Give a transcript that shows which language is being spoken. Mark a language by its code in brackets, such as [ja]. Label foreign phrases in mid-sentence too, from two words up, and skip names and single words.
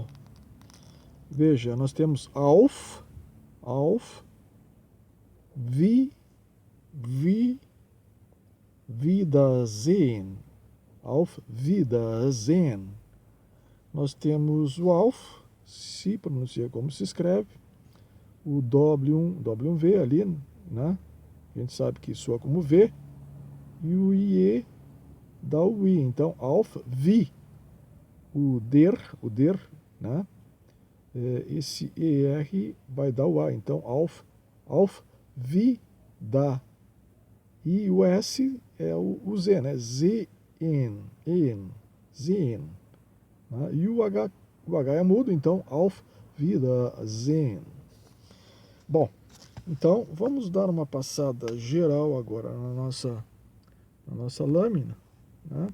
[pt] Veja, nós temos [de] auf, Wiedersehen, auf Wiedersehen. [pt] Nós temos o auf, se pronuncia como se escreve, o W1V ali, né? A gente sabe que soa como V, e o IE dá o I, então [de] auf wie, [pt] o der, né? Esse ER vai dar o A, então [de] auf wie da. [pt] E o S é o Z, né? Sehen. Né? E o H é mudo, então [de] auf Wiedersehen. [pt] Bom, então vamos dar uma passada geral agora na nossa lâmina, né?